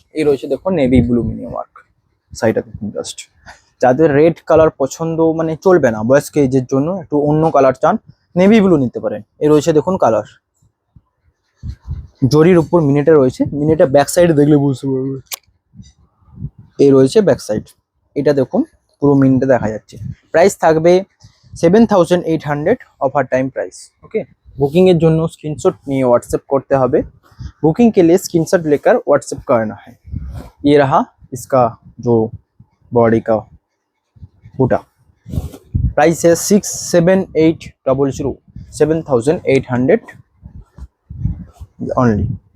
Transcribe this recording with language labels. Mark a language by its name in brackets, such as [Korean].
[Bangla] এই রয়েছে দেখুন নেভি ব্লু মিনি ওয়ার্ক, সাইডটা দেখুন জাস্ট। যাদের রেড কালার পছন্দ মানে চলবে না, বয়স্ক এজের জন্য একটু অন্য কালার চান, নেভি ব্লু নিতে পারেন। এ রয়েছে দেখুন কালার, জরির উপর মিনিটা রয়েছে, মিনিটা ব্যাক সাইডে দেখলে বুঝতে পারবে। এই রয়েছে ব্যাক সাইড, এটা দেখুন পুরো মিনিটে দেখা যাচ্ছে। প্রাইস থাকবে 7800 offer time price. Okay, booking এর জন্য স্ক্রিনশট নিয়ে व्हाट्सएप করতে হবে। [Hindi] बुकिंग के लिए स्क्रीनशॉट लेकर व्हाट्सएप करना है। ये रहा इसका जो बॉडी का बूटा। प्राइस है 67800, 7800 ओनली।